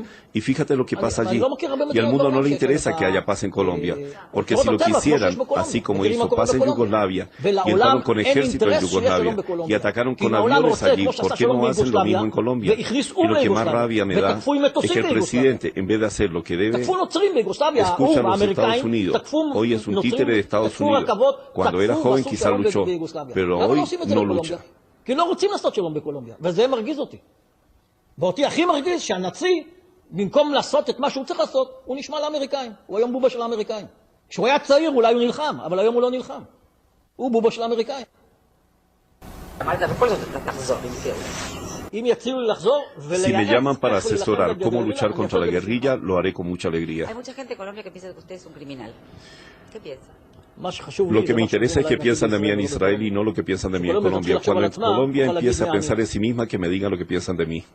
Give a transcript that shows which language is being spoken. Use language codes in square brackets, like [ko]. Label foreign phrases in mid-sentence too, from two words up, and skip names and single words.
[es] Y fíjate lo que pasa allí. Y al mundo no le interesa que haya paz en Colombia, porque si lo quisieran, así como hizo paz en Yugoslavia, y entraron con ejército en Yugoslavia, y atacaron con aviones allí, ¿por qué no hacen lo mismo en Colombia? Y lo que más rabia me da es que el presidente, en vez de hacer lo que debe, escucha a los Estados Unidos. Hoy es un títere de Estados Unidos. Cuando era joven quizá luchó, pero hoy no lucha. [he] כי לא רוצים לעשות שלום בקולומביה, וזה מרגיז אותי. ואותי הכי מרגיז שהנאצי, במקום לעשות את מה שהוא צריך לעשות, הוא נשמע לאמריקאים. הוא היום בובה של האמריקאים. כשהוא היה צעיר אולי הוא נלחם, אבל היום הוא לא נלחם. הוא בובה של האמריקאים. אמרת, בכל זאת אתה תחזור, אם תראו. [es] Si me llaman para asesorar cómo luchar contra la guerrilla, lo haré con mucha alegría. Hay mucha gente en Colombia que piensa que usted es un criminal. ¿Qué piensa? Lo que me interesa es que piensan de mí en Israel y no lo que piensan de mí en Colombia. Cuando en Colombia empiece a pensar en sí misma, que me digan lo que piensan de mí.